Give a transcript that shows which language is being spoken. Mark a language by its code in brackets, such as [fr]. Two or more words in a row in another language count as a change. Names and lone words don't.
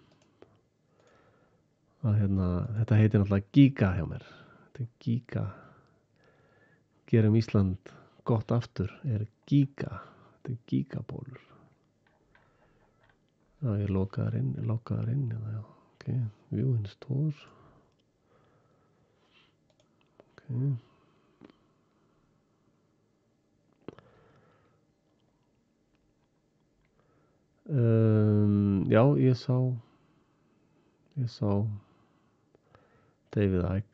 [is] Að hérna, þetta heitir náttúrulega Giga hjá mér. Þetta Giga. Gerum Ísland gott aftur. Giga. Þetta Gigabólur. Já, ég lokaðar inn hérna, já. [en] Ok, view in store. [is] Ok. Já, ég sá David Icke.